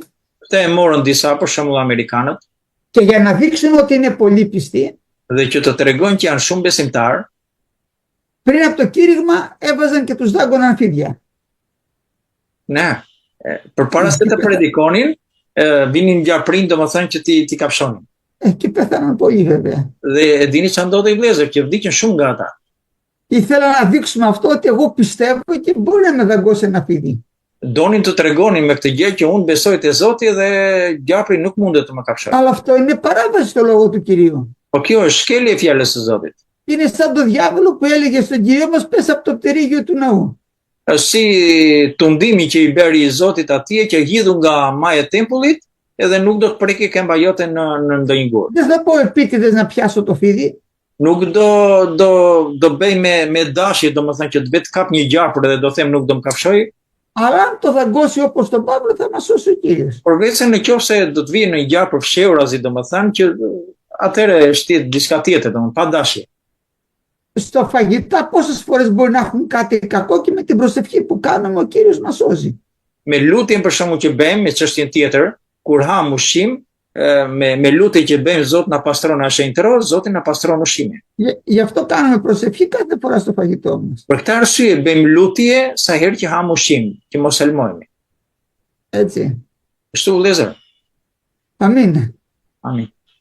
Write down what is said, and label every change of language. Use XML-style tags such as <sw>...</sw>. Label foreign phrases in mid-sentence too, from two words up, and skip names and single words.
<sq>Këtë e morën disa, për shembull amerikanët,</sq> <el>και για να δείξουν ότι είναι πολύ πιστοί,</el> <sq>dhe që të tregojnë që janë shumë besimtarë,</sq> <el>πριν από το κήρυγμα έβαζαν και τους δάγκωναν φίδια.</el> <sq>ne, përpara se të predikonin, vinin gjaprin, domethënë që ti kapshonin.</sq> <el>Και πέθαναν πολλοί βέβαια.</el> <sq>Dhe e dini çfarë ndodhi vëllezër, që vdiqën shumë nga ata.</sq> <el>Ήθελα να δείξουμε αυτό ότι εγώ πιστεύω και μπορεί να με δαγκώσει ένα φίδι.</el> <sq>Donin të tregonin me këtë gjë që unë besoj te Zoti dhe gjapri nuk mundet të më kapshojë.</sq> <el>Αλλά αυτό είναι παράβαση στο λόγο του Κυρίου.</el> <sq>Po kjo është shkelje e fjalës së Zotit.</sq> <el>Είναι σαν το διάβολο που έλεγε στον Κύριο μας πες από το πτερίγιο του ναού.</el> <sq>Si tundimi që i beri i Zotit atje që hidhu nga maja e tempullit edhe nuk do të preki këmba jote në ndonjë gurë.</sq> <el>Δεν θα πω επίτηδες να πιάσω το φίδι.</el> <sq>Nuk do bëj me dashje, domethënë që të vetë kap një gjapër dhe do them nuk do më kapshoj.</sq> <el>Αλλά αν το δαγκώσει όπως τον Παύλο θα μας σώσει ο Κύριος.</el> <sq>Por vetë në qofse do të vijë në një gjapër fshehurazi, domethënë që atëre është diçka tjetër, domethënë pa dashje.</sq> <el>Στο φαγητά πόσες φορές μπορεί να έχουν κάτι κακό και με την προσευχή που κάνουμε ο Κύριος μας σώζει.</el> <sq>Me lutjen për shkakun që bëjmë me çështjen tjetër, kur ham ushqim, me lutje që bëjmë Zoti na pastron na shenjtëron, Zoti na pastron ushqimin.</sq> <el>Γι' αυτό κάνουμε προσευχή κάθε φορά στο φαγητό μας.</el> <sq>Për këtë arsye bëjmë lutje sa herë që ham ushqim, që mos helmojmë.</sq> <el>Έτσι.</el> <sq>Kështu vëllezër.</sq> <el>Αμήν.</el> <sq>Amin.</sq>